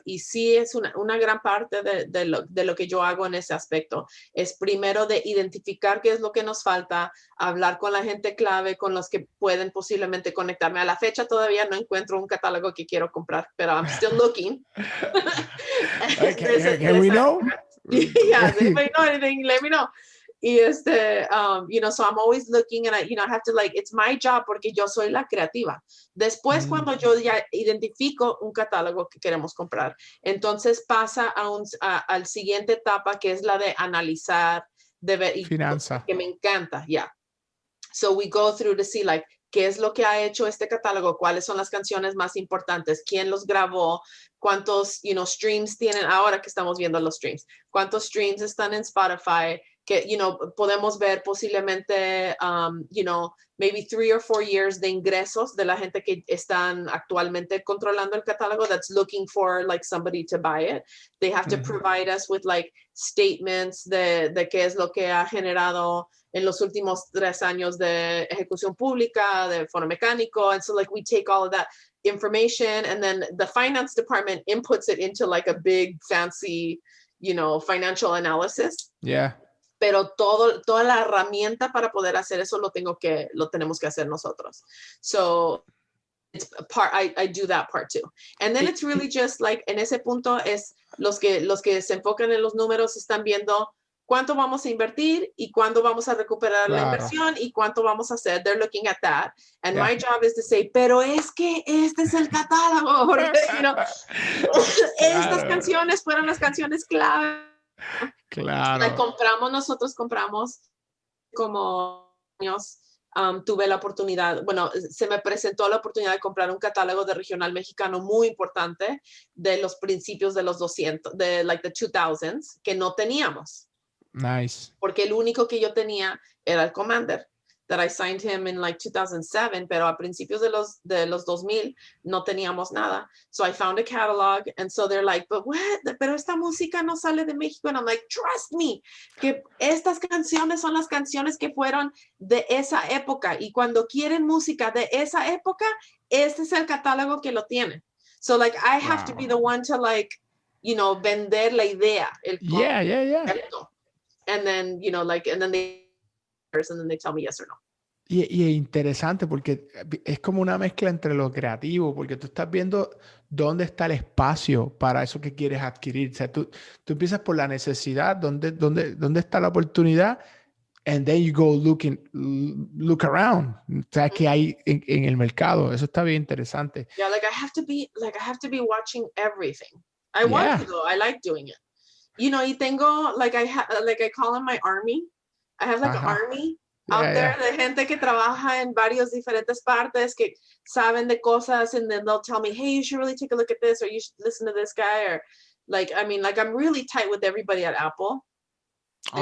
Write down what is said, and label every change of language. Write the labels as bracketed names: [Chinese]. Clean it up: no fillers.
[Spanish] Y sí es una gran parte de lo que yo hago en ese aspecto. Es primero de identificar qué es lo que nos falta, hablar con la gente clave, con los que pueden posiblemente conectarme. A la fecha todavía no encuentro un catálogo que quiero comprar, pero [English] I'm still looking. Can we know? Yeah, if anybody know anything, let me know. Y you know, so I'm always looking and I have to like, it's my job [Spanish] porque yo soy la creativa. Después, cuando yo ya identifico un catálogo que queremos comprar, entonces pasa al siguiente etapa, que es la de analizar, de ver, finanza. Que me encanta, yeah. [English] So we go through to see like, [Spanish] qué es lo que ha hecho este catálogo, cuáles son las canciones más importantes, quién los grabó, cuántos, you know, streams tienen, ahora que estamos viendo los streams, cuántos streams están en Spotify, que, you know, podemos ver posiblemente, you know, [English] maybe 3 or 4 years [Spanish] de ingresos de la gente que están actualmente controlando el catálogo [English] that's looking for like somebody to buy it. They have to provide us with like statements [Spanish] de qué es lo que ha generado en los últimos 3 años de ejecución pública, de fono mecánico. [English] And so like we take all of that information and then the finance department inputs it into like a big fancy, you know, financial analysis. Yeah. [Spanish] Pero toda la herramienta para poder hacer eso lo tenemos que hacer nosotros. [English] So it's I do that part too. And then it's really just like, [Spanish] en ese punto es los que se enfocan en los números están viendo cuánto vamos a invertir y cuándo vamos a recuperar la inversión y cuánto vamos a hacer. [English] They're looking at that. And my job is to say, [Spanish] pero es que este es el catálogo, porque, you know, estas canciones fueron las canciones clave. Claro. Nosotros compramos como años, tuve la oportunidad, bueno, se me presentó la oportunidad de comprar un catálogo de regional mexicano muy importante de los principios de los 200, de [English] like the 2000s, [Spanish] que no teníamos. [English] Nice. [Spanish] Porque el único que yo tenía era el Commander, [English] that I signed him in like 2007, [Spanish] pero a principios de los 2000 no teníamos nada. [English] So I found a catalog, and so they're like, but what? [Spanish] Pero esta música no sale de México. [English] And I'm like, trust me, [Spanish] que estas canciones son las canciones que fueron de esa época. Y cuando quieren música de esa época, este es el catálogo que lo tiene. [English] So like, I have to be the one to like, you know, [Spanish] vender la idea. [English] Yeah. And then, you know, like, and then they tell me yes or no. [Spanish] Y es interesante porque es como una mezcla entre lo creativo, porque tú estás viendo dónde está el espacio para eso que quieres adquirir. O sea, tú empiezas por la necesidad, dónde está la oportunidad, [English] and then you go look around. [Spanish] O sea, que hay en el mercado. Eso está bien interesante. [English] Yeah, like I have to be watching everything. I want to though. I like doing it. You know, [Spanish] y tengo, [English] like I call them my army. I have like an army out there [Spanish] de gente que trabaja en varios diferentes partes que saben de cosas, [English] and then they'll tell me, hey, you should really take a look at this, or you should listen to this guy, or like, I mean, like I'm really tight with everybody at Apple. Awesome.